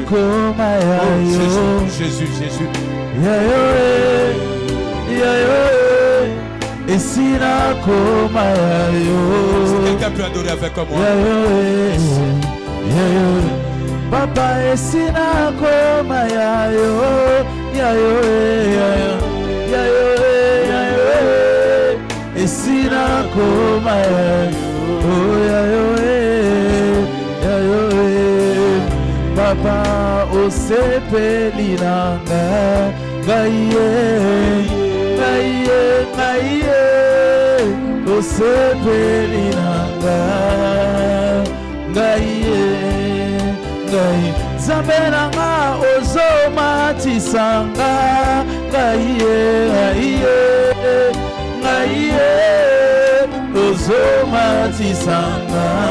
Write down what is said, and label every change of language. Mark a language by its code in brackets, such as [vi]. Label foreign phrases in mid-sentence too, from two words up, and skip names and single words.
[fr] Jésus, Jésus. Si quelqu'un peut adorer avec moi. [ln] Papa esina koma yayo yayo yayo esina koma yayo yayo yayo Papa osepeli nanga gaye gaye gaye osepeli nanga gaye Zambelanga ozoma tisanga Gaye, gaye, gaye Ozoma tisanga